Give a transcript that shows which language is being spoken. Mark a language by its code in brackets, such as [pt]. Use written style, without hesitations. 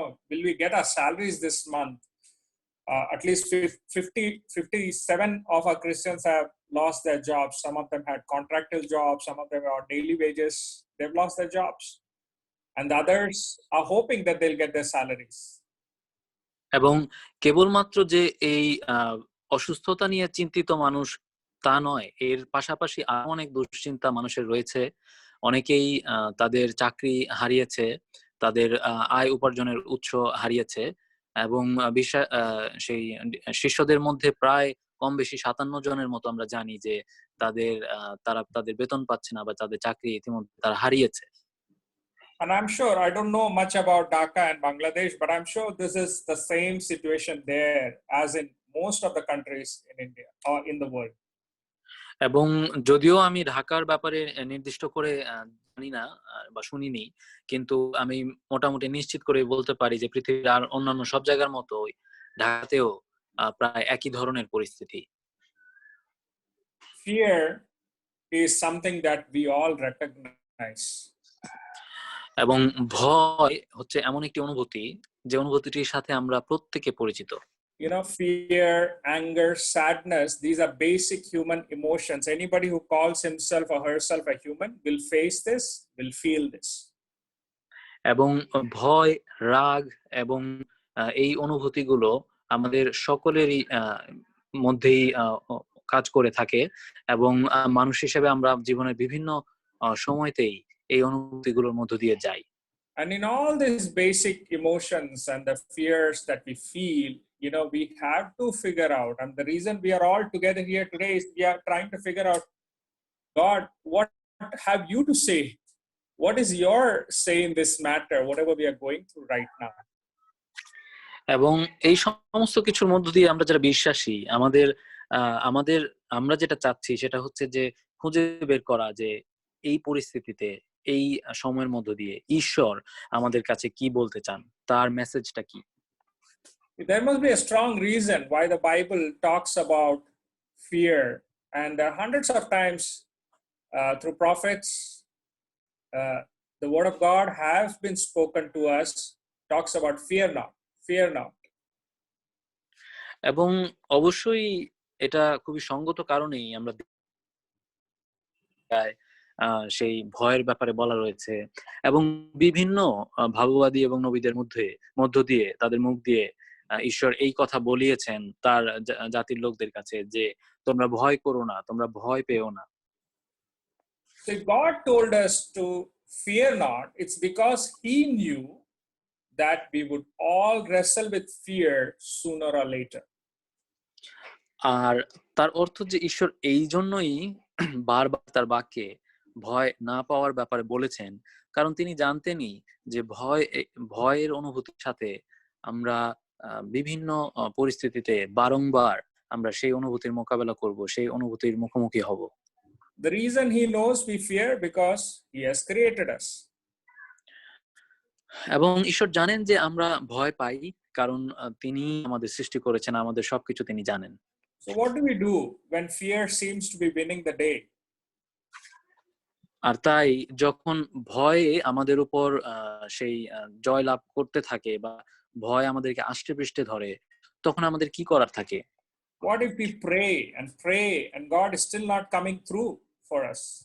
[en] Will we get our salaries this month? At least 57 of our Christians have lost their jobs. Some of them had contractual jobs, some of them are on daily wages. They've lost their jobs, and the others are hoping that they'll get their salaries. [bn] এবং কেবলমাত্র যে এই অসুস্থতা নিয়ে চিন্তিত মানুষ তা নয়, এর পাশাপাশি আরো অনেক দুশ্চিন্তা মানুষের রয়েছে। অনেকেই তাদের চাকরি হারিয়েছে, তাদের আয় উপার্জনের উৎস হারিয়েছে, এবং সেই শিষ্যদের মধ্যে প্রায় কম বেশি 57 জনের মতো আমরা জানি যে তারা তাদের বেতন পাচ্ছে না বা তাদের চাকরি ইতিমধ্যে তারা হারিয়েছে। [en] And I'm sure, I don't know much about Dhaka and Bangladesh, but I'm sure this is the same situation there as in most of the countries in India or in the world. [bn] এবং যদিও আমি ঢাকার ব্যাপারে নির্দিষ্ট করে জানি না বা শুনিনি, কিন্তু আমি মোটামুটি নিশ্চিত করে বলতে পারি যে পৃথিবীর আর অন্যান্য সব জায়গার মতো ঢাকাতেও প্রায় একই ধরনের পরিস্থিতি। [en] Fear is something that we all recognize. [bn] এবং ভয় হচ্ছে এমন একটি অনুভূতি যে অনুভূতিটির সাথে আমরা প্রত্যেকে পরিচিত। [en] Fear, anger, sadness, these are basic human emotions. Anybody who calls himself or herself a human will face this, will feel this. [bn] এবং ভয়, রাগ এবং এই অনুভূতিগুলো আমাদের সকলেরই মধ্যেই কাজ করে থাকে, এবং মানুষ হিসেবে আমরা জীবনের বিভিন্ন সময়তেই এই অনুভূতিগুলোর মধ্য দিয়ে যাই। [en] And in all these basic emotions and the fears that we feel, we have to figure out, and the reason we are all together here today is we are trying to figure out, God, what have you to say? What is your say in this matter, whatever we are going through right now? [bn] এবং এই সমস্ত কিছুর মধ্য দিয়ে আমরা যারা বিশ্বাসী, আমাদের আমাদের আমরা যেটা চাচ্ছি সেটা হচ্ছে যে খুঁজে বের করা যে এই পরিস্থিতিতে, এই সময়ের মধ্য দিয়ে ঈশ্বর আমাদের কাছে কি বলতে চান, তার মেসেজটা কি। [en] There must be a strong reason why the Bible talks about fear, and hundreds of times through prophets, the word of God has been spoken to us, talks about fear not, fear not. [bn] এবং অবশ্যই এটা খুবই সঙ্গত কারণেই আমরা সেই ভয়ের ব্যাপারে বলা রয়েছে, এবং বিভিন্ন ভাববাদী এবং নবীদের মধ্য দিয়ে তাদের মুখ দিয়ে ঈশ্বর এই কথা বলিয়েছেন তার জাতির লোকদের কাছে যে তোমরা ভয় করো না, তোমরা ভয় পেও না। [en] So God told us to fear not. It's because He knew that we would all wrestle with fear sooner or later. [bn] আর তার অর্থ যে ঈশ্বর এই জন্যই বারবার তার বাক্যে ভয় না পাওয়ার ব্যাপারে বলেছেন, কারণ তিনি জানতেনই যে ভয়ের অনুভূতির সাথে আমরা বিভিন্ন পরিস্থিতিতে বারংবার আমরা সেই অনুভূতির মোকাবেলা করব, সেই অনুভূতির মুখোমুখি হব। [en] The reason He knows we fear because He has created us. [bn] এবং ঈশ্বর জানেন যে আমরা ভয় পাই, কারণ তিনি আমাদের সৃষ্টি করেছেন, আমাদের সবকিছু তিনি জানেন। [en] So what do we do when fear seems to be winning the day? [bn] আর তাই যখন ভয়ে আমাদের উপর সেই জয় লাভ করতে থাকে বা ভয় আমাদেরকে আষ্টে পৃষ্ঠে ধরে, তখন আমাদের কি করার থাকে? [en] What if we pray and God is still not coming through for us?